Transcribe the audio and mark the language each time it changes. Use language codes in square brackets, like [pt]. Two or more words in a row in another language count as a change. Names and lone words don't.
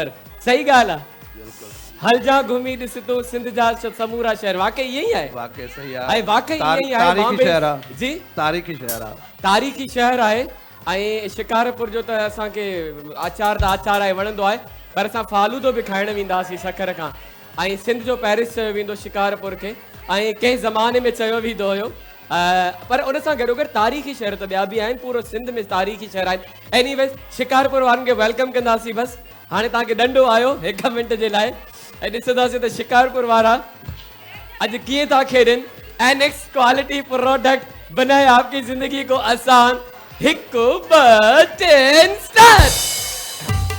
[sd] सही ॻाल्हि आहे. हल जा घूमी ॾिस तो सिंध जा समूरा शहर. [ur] واقعی یہی ہے۔ واقعی صحیح ہے۔ واقعی یہی ہے. [sd] जी तारीखी शहर आहे. ऐं शिकारपुर जो त असांखे आचार आहे वणंदो आहे. पर असां फालूदो बि खाइण वेंदासीं शक्कर खां. ऐं सिंध जो पेरिस चयो वेंदो शिकारपुर खे. ऐं कंहिं ज़माने में चयो वेंदो हुयो. पर उन सां गॾोगॾु तारीख़ी शहर त ॿिया बि आहिनि. पूरो सिंध में तारीख़ी शहर आहिनि. एनीवेज़ शिकारपुर वारनि खे वेलकम कंदासीं. बसि हाणे तव्हांखे डंडो आयो 1 मिंट जे लाइ. ऐं ॾिसंदासीं त शिकारपुर वारा अॼु कीअं था खेॾनि. [ur] एनेक्स [en] quality product [ur] بنائے آپ کی زندگی کو آسان. 1 2 3 स्टार्ट.